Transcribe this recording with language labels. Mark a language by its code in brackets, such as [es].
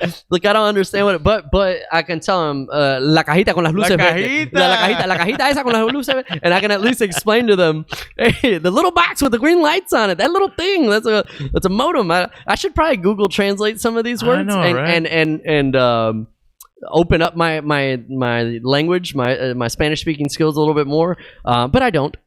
[en] Like, I don't understand what it, but I can tell him [es] la cajita con las luces. La cajita esa con las luces. [en] And I can at least explain to them, hey, the little box with the green lights on it, that little thing, that's a modem. I should probably Google translate some of these words and open up my language, my Spanish speaking skills a little bit more, but I don't.